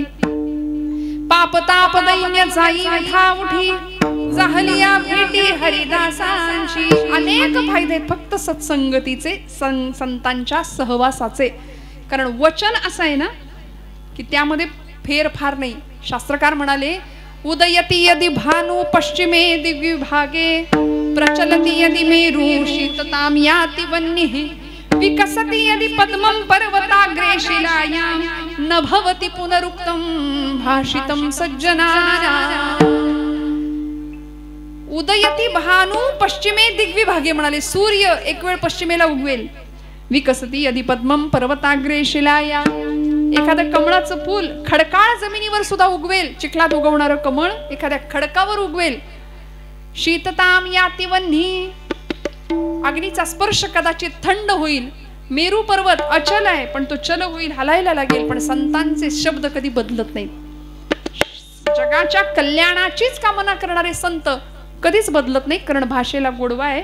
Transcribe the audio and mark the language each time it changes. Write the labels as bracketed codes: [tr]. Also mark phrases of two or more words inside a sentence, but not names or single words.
[mr] पाप ताप दैन्य जाई विठा उठी जाहलिया भेटी हरिदासांची. अनेक फायदे आहेत फक्त सत्संगतीचे, संतांच्या सहवासाचे. कारण वचन असं आहे ना की त्यामध्ये फेरफार नाही. शास्त्रकार म्हणाले [sa] उदयती यदि भानु पश्चिमे दिग्विभागे प्रचलति यदि मेरु शीतताम याति वह्निः विकसति यदि पद्मं पर्वताग्रे शिलायां न भवति पुनरुक्तं भाषितं सज्जनानां. उदयती भानु पश्चिमे दिग्विभागे [mr] म्हणाले सूर्य एक वेळ पश्चिमेला उगवेल. [sa] विकसती यदि पद्मं पर्वताग्रे शिलायां. [mr] एखादं कमळाचं फूल खडकाळ जमिनीवर सुद्धा उगवेल. चिखलात उगवणारं कमळ एखाद्या खडकावर उगवेल. [sa] शीतताम याति वह्निः. [mr] अग्नीचा स्पर्श कदाचित थंड होईल. मेरू पर्वत अचल आहे पण तो चल होईल, हलायला लागेल. पण संतांचे शब्द कधी बदलत नाहीत. जगाच्या कल्याणाचीच कामना करणारे संत कधीच बदलत नाही. कारण भाषेला गोडवा आहे.